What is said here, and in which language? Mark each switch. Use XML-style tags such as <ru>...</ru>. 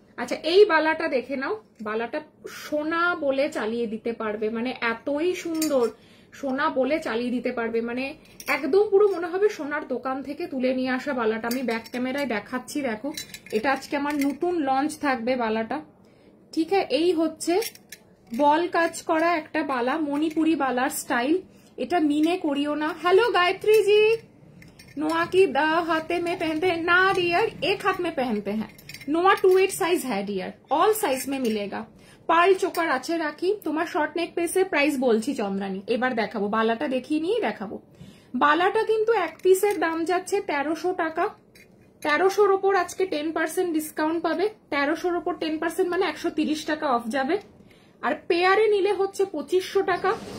<bn>আচ্ছা এই বালাটা দেখে নাও, বালাটা সোনা বলে চালিয়ে দিতে পারবে, মানে এতই সুন্দর, সোনা বলে চালিয়ে দিতে পারবে, মানে একদম পুরো মনে হবে সোনার দোকান থেকে তুলে নিয়ে আসা বালাটা। আমি ব্যাক ক্যামেরায় দেখাচ্ছি, দেখো এটা আজকে আমার নতুন লঞ্চ থাকবে বালাটা। ঠিক আছে, এই হচ্ছে বল কাজ করা একটা বালা, মণিপুরি বালার স্টাইল। এটা মিনে করিও না।</bn> <hi>हेलो गायत्री जी, नोआ की हाथे में पहनते हैं ना डियर, एक हाथ में पहनते हैं। नोआ 2/8 साइज है डियर, ऑल साइज में मिलेगा।</hi> <bn>পার্ল চোকার আছে রাখি। তোমার শর্ট নেক পিসের প্রাইস বলছি চন্দ্রানী, এবার দেখাবো বালাটা, দেখিয়ে নিয়ে দেখাবো। বালাটা কিন্তু এক পিসের দাম যাচ্ছে 1300 টাকা। 1300-র ওপর আজকে 10% ডিসকাউন্ট পাবে। 1300-র ওপর 10% মানে 130 টাকা অফ যাবে। আর পেয়ারে নিলে হচ্ছে 2500 টাকা।</bn>